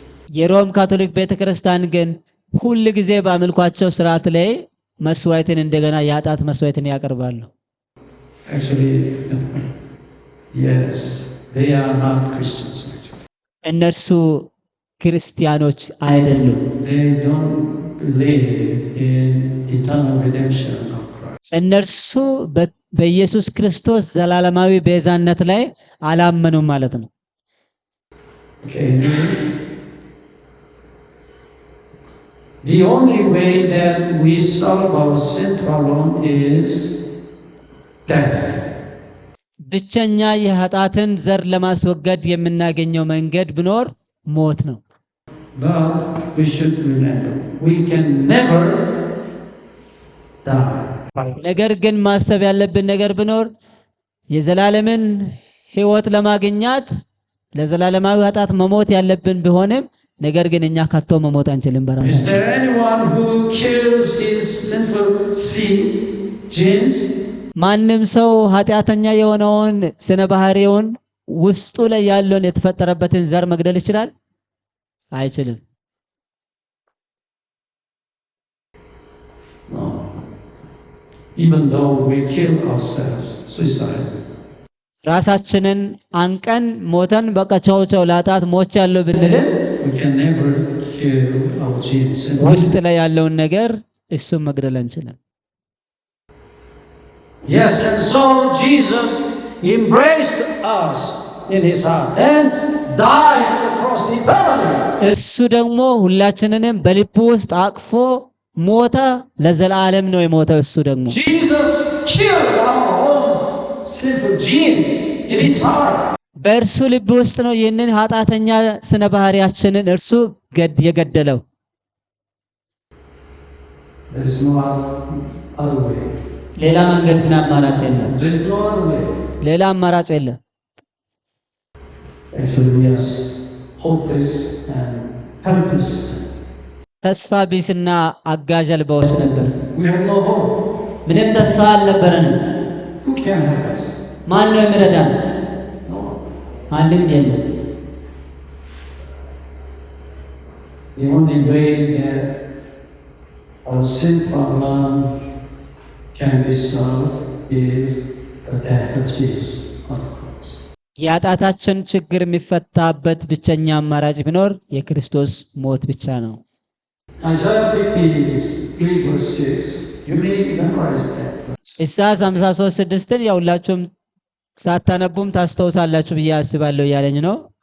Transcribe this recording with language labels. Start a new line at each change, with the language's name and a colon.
Amharic: የሮም ካቶሊክ ቤተክርስቲያን ግን ሁል ጊዜ በአምልኳቸው ስርዓት ላይ መስዋዕትን እንደገና የኃጢአት መስዋዕትን ያቀርባሉ።
English: Actually, yes, they are not Christians. Actually.
Amharic: እነርሱ ክርስቲያኖች አይደሉም።
English: They don't believe in eternal redemption of Christ.
Amharic: እነርሱ በኢየሱስ ክርስቶስ ዘላለማዊ ቤዛነት ላይ አላመኑም ማለት ነው።
English: Okay. The only way that we solve our sin problem is death.
Amharic: ብቸኛ የኃጢአትን ዘር ለማስወገድ የምናገኘው መንገድ ቢኖር ሞት ነው።
English: But we should remember, we can never die.
Amharic: ነገር ግን ማሰብ ያለብን ነገር ቢኖር የዘላለምን ሕይወት ለማግኘት ለዘላለማዊ ኃጢአት መሞት ያለብን ቢሆንም ነገር ግን እኛ ከቶ መሞት አንችልም በራሳችን።
English: Is there anyone who kills his sinful seed, genes?
Amharic: ማንም ሰው ኃጢአተኛ የሆነውን ስነ ባህሪውን ውስጡ ላይ ያለውን የተፈጠረበትን ዘር መግደል ይችላል? አይችልም።
English: No. Even though we kill ourselves, suicide.
Amharic: ራሳችንን አንቀን ሞተን በቃ ቻው ላጣት ሞች ያለው ብንልም
English: We can never kill our genes.
Amharic: ውስጥ ላይ ያለውን ነገር እሱን መግደል አንችልም።
English: Yes, and so Jesus embraced us in his heart and died on the cross eternally.
Amharic: እሱ ደግሞ ሁላችንንም በልቡ ውስጥ አቅፎ ሞተ፣ ለዘላለም ነው የሞተው። እሱ ደግሞ
English: Jesus killed our own sinful genes in his heart.
Amharic: በእርሱ ልብ ውስጥ ነው ይህንን ኃጢአተኛ ስነ ባህሪያችንን እርሱ የገደለው።
English: There is no other way.
Amharic: ሌላ መንገድና አማራጭ የለም።
English: There is no other way.
Amharic: ሌላ አማራጭ የለም።
English: Actually, we are hopeless and helpless.
Amharic: ተስፋ ቢስና አጋዥ አልባዎች ነበር።
English: We have no hope.
Amharic: ምንም ተስፋ አልነበረንም።
English: Who can help us?
Amharic: ማን ነው የሚረዳን?
English: No.
Amharic: ማንም የለም።
English: The only way that our sin problem can be solved is the death of Jesus on the cross.
Amharic: የኃጢአታችን ችግር የሚፈታበት ብቸኛ አማራጭ ቢኖር የክርስቶስ ሞት ብቻ ነው።
English: Isaiah 53 verse 6. You may memorize that.
Amharic: ኢሳይያስ 53:6 ያውላችሁም ሳታነቡም ታስተውሳላችሁ ብዬ አስባለሁ ያለኝ ነው።